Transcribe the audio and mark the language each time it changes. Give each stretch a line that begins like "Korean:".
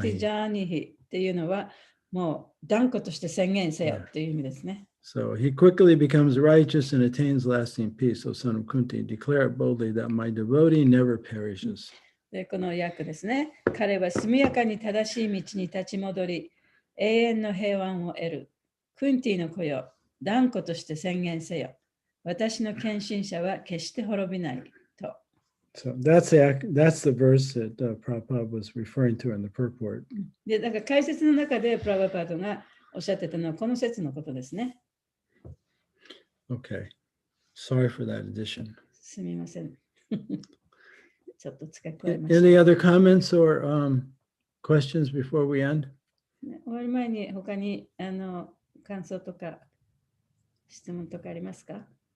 Japanese: Pratijanihi っていうのはもう断固として宣言せよっていう意味ですね。
English: So he quickly becomes righteous and attains lasting peace. So son of Kunti, declare it boldly that my devotee never perishes.
Japanese: でこの訳ですね。彼は速やかに正しい道に立ち戻り、永遠の平安を得る。クンティの子よ、断固として宣言せよ。私の献身者は決して滅びないと。
English: So that's the verse that Prabhupada was referring to in the purport.
Japanese: で、だから解説の中でプラバパートがおっしゃってたのはこの説のことですね。
English: Okay. Sorry for that addition.
Japanese: すみません。ちょっと付け加えました。
English: Any other comments or questions before we end?
Japanese: 終わる前に他に感想とか質問とかありますか？